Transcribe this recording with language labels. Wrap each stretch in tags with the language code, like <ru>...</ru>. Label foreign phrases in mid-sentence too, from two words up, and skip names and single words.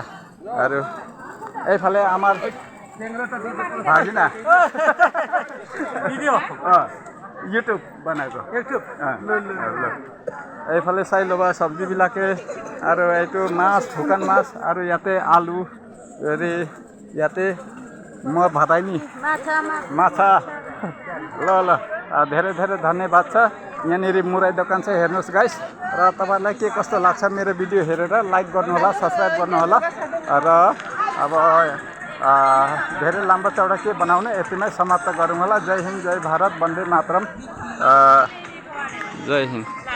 <as>আৰু এইফালে আমাৰ ভাগিনা ভিডিও ইউটিউব বনাব, ইউটিউব এইফালে চাই ল'বা চব্জিবিলাকে। আৰু এইটো মাছ, শুকান মাছ আৰু ইয়াতে আলু হেৰি ইয়াতে মই ভাদাইনি</as> <ne>माछा ल ल धेरै धेरै धन्यवाद छ। यहाँनिर मुराई दोकान छ हेर्नुहोस् गाइस। र तपाईलाई के कस्तो लाग्छ मेरो भिडियो हेरेर लाइक गर्नु होला, सब्स्क्राइब गर्नु होला। र अब धेरै लाम्बा चौडा के बनाउने यतिमै समाप्त गरौँ होला।</ne> <hi>जय हिन्द, जय भारत, वन्दे मातरम, जय हिन्द।</hi>